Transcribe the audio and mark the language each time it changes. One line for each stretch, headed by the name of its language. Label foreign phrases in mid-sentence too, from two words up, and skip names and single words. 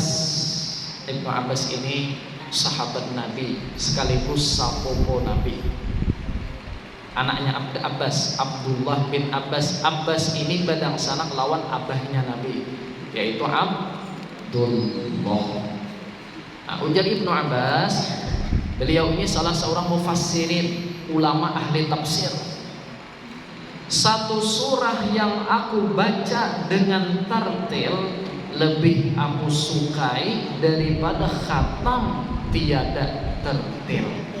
Indonesian: Ibnu Abbas ini sahabat Nabi sekaligus sapopo Nabi. Anaknya Abbas, Abdullah bin Abbas.
Banjar: Abbas ini badang sanak lawan abahnya Nabi, yaitu Abdullah.
Indonesian: Nah, ujar Ibnu Abbas, beliau ini salah seorang mufassirin, ulama ahli tafsir. Satu surah yang aku baca dengan tartil lebih aku sukai daripada khatam tiada tartil.